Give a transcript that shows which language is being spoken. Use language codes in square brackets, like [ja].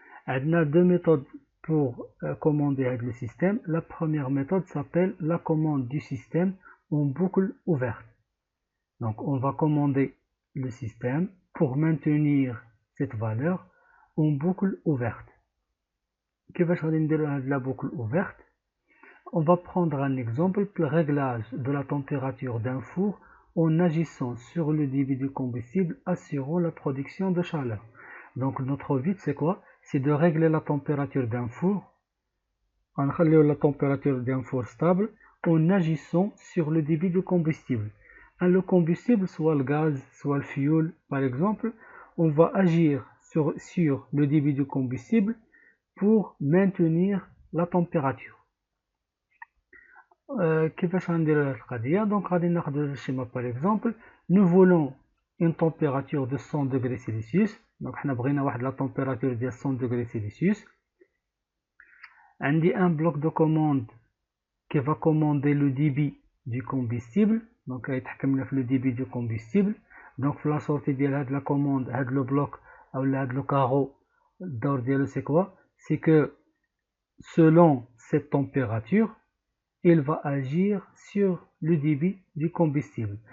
[ar] عندنا [fr] deux méthodes pour commander [ar] هاد [fr] le système. La première méthode s'appelle la commande du système en boucle ouverte. Donc on va commander le système pour maintenir cette valeur en boucle ouverte. [ar] كيفاش غادي نديرو هاد [fr] la boucle ouverte? On va prendre un exemple, le réglage de la température d'un four en agissant sur le débit du combustible assurant la production de chaleur. Donc notre but c'est quoi? C'est de régler la température d'un four, on va la température d'un four stable en agissant sur le débit du combustible. Le combustible, soit le gaz, soit le fioul par exemple, on va agir sur le débit du combustible pour maintenir la température. [ar] كيفاش غنديرو هاد القضية؟ دونك غادي ناخدو الشيما [fr] par exemple, nous voulons une température de 100 degrés Celsius. [ar] دونك حنا بغينا واحد [fr] la température [ar] ديال [fr] 100 degrés Celsius. عندي un bloc de commande qui va commander le débit du combustible, donc [ar] يتحكم لنا في [fr] le débit du combustible. Donc [ar] في [fr] la sortie [ar] ديال هاد [fr] la commande, هاد le bloc ou هاد le carreau, [ar] الدور ديالو [fr] c'est quoi? C'est que selon cette température, il va agir sur le débit du combustible.